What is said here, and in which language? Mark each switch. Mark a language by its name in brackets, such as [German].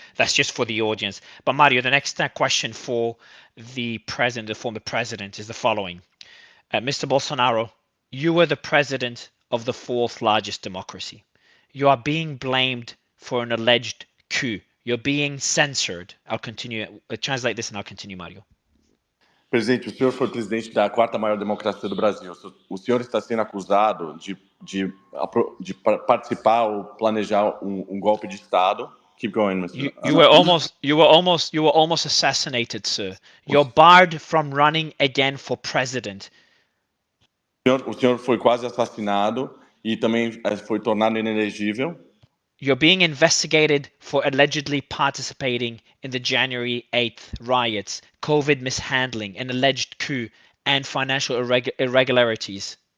[English] That's just for the audience. But Mario, the next question for the president, the former president, is the following. Mr. Bolsonaro, you were the president of the fourth largest democracy. You are being blamed for an alleged coup. You're being censored. I'll continue. Translate this and I'll continue, Mario. [Portuguese] Presidente, o senhor foi presidente da quarta maior democracia do Brasil. O senhor está sendo acusado de participar ou planejar golpe de Estado. [English] Keep going, Mr. You were almost assassinated, sir. You're barred from running again for president. [Portuguese] O senhor foi quase assassinado e também foi tornado inelegível. [English] You're being investigated for allegedly participating in the January 8th riots, COVID mishandling, an alleged coup, and financial irregularities.